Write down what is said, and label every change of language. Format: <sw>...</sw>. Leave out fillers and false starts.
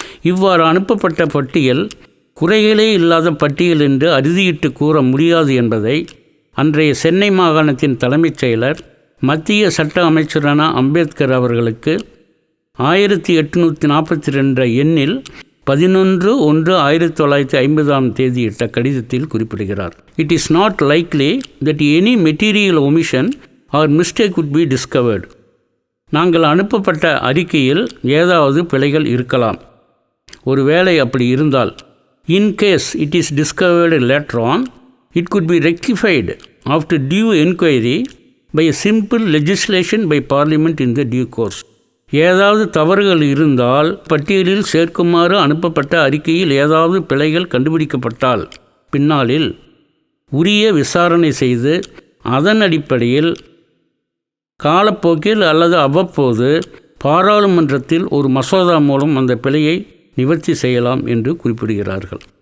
<ta>இவ்வாறு அனுப்பப்பட்ட பட்டியல் குறைகளே இல்லாத பட்டியல் என்று அறுதியிட்டு கூற முடியாது என்பதை அன்றைய சென்னை மாகாணத்தின் தலைமைச் செயலர் மத்திய சட்ட அமைச்சரான அம்பேத்கர் அவர்களுக்கு 1842 எண்ணில் 11/1/1950 தேதியிட்ட கடிதத்தில் குறிப்பிடுகிறார்.</ta> <en>It is not likely that any material omission or mistake would be discovered.</en> <ta>நாங்கள் அனுப்பப்பட்ட அறிக்கையில் ஏதாவது பிழைகள் இருக்கலாம். ஒருவேளை அப்படி இருந்தால்</ta> <en>in case it is discovered later on, it could be rectified after due inquiry by a simple legislation by Parliament in the due course.</en> <ta>ஏதாவது தவறுகள் இருந்தால் பட்டியலில் சேர்க்குமாறு அனுப்பப்பட்ட அறிக்கையில் ஏதாவது பிழைகள் கண்டுபிடிக்கப்பட்டால் பின்னாளில் உரிய விசாரணை செய்து அதன் அடிப்படையில் காலப்போக்கில் அல்லது அவ்வப்போது பாராளுமன்றத்தில் ஒரு மசோதா மூலம் அந்த பிழையை நிவர்த்தி செய்யலாம் என்று குறிப்பிடுகிறார்கள்.</ta>